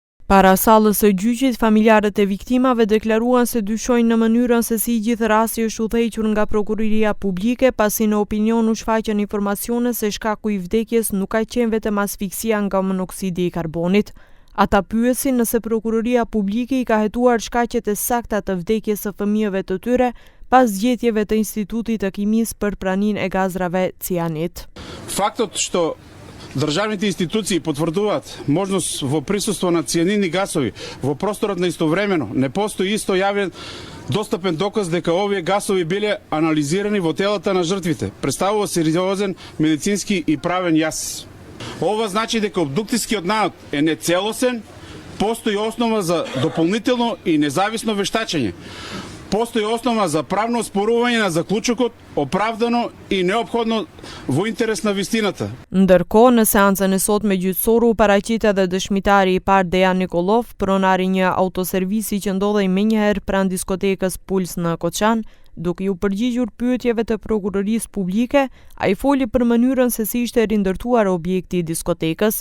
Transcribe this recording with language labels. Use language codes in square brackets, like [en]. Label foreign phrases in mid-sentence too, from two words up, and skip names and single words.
[sq] Para sallës së gjyqit, familjarët e viktimave deklaruan se dyshojnë në mënyrën se si gjithë rasti është udhëhequr nga prokuroria publike, pasi në opinion u shfaqën informacione se shkaku i vdekjes nuk ka qenë vetëm asfiksia nga monoksidi i karbonit. Ata pyesin nëse prokuroria publike i ka hetuar shkaqet e sakta të vdekjes së fëmijëve të tyre pas zgjedhjeve të Institutit të Kimisë për praninë e gazrave cianid. [mk] Фактот што државните институции потврдуваат можност во присуство на цианидни гасови во просторот на истовремено, не постои исто јавен достапен доказ дека овие гасови биле анализирани во телата на жртвите. Представува сериозен медицински и правен јас. Ова значи дека обдуктискиот наод е нецелосен, постои основа за дополнително и независно вештачење. Постои основа за правно оспорување на заклучокот, оправдано и неопходно во интерес на вистината. [sq] Ndërkohë, në seancën e sotme gjyqësore u paraqit edhe dëshmitari i parë Dejan Nikolov, pronari i një autoservisi që ndodhej menjëherë pranë diskotekës Puls në Koçan. Duke u përgjigjur pyetjeve të prokurorisë publike, ai foli për mënyrën se si ishte rindërtuar objekti i diskotekës.